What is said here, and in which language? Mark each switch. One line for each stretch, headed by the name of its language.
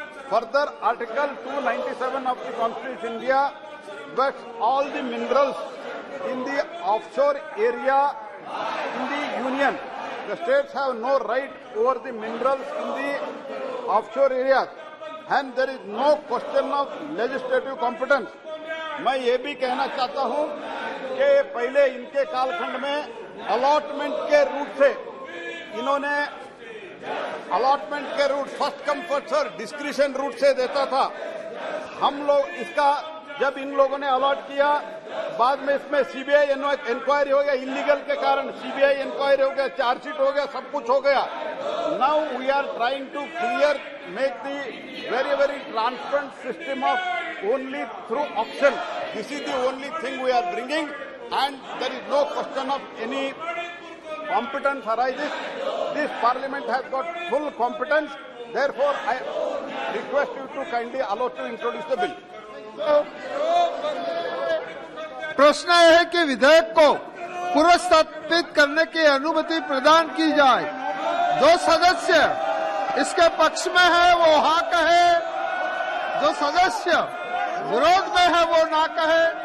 English: Further, Article 297 of the Constitution of India backs all the minerals in the offshore area in the Union. The states have no right over the minerals in the offshore areas, and there is no question of legislative competence.
Hindi: मैं ये भी कहना चाहता हूं कि पहले इनके कालखंड में अलॉटमेंट के रूट से इन्होंने अलॉटमेंट के root first come first serve discretion root से देता था। हम लोग इसका जब इन लोगों ने अलॉट किया, बाद में इसमें सीबीआई इंक्वायरी हो गया, इलीगल के कारण सीबीआई इंक्वायरी हो गया, चार्जशीट हो गया, सब कुछ हो गया।
English: Now we are trying to clear make the very transparent system of only through auction. This is the only thing we are bringing, and there is no question of any competence arises. This Parliament has got full competence. Therefore, I request you to kindly allow to introduce the bill.
Hindi: प्रश्न है कि विधेयक को पुरस्कृत करने की अनुमति प्रदान की जाए। जो सदस्य इसके पक्ष में है वो हाँ कहे, जो सदस्य विरोध में है वो ना कहे।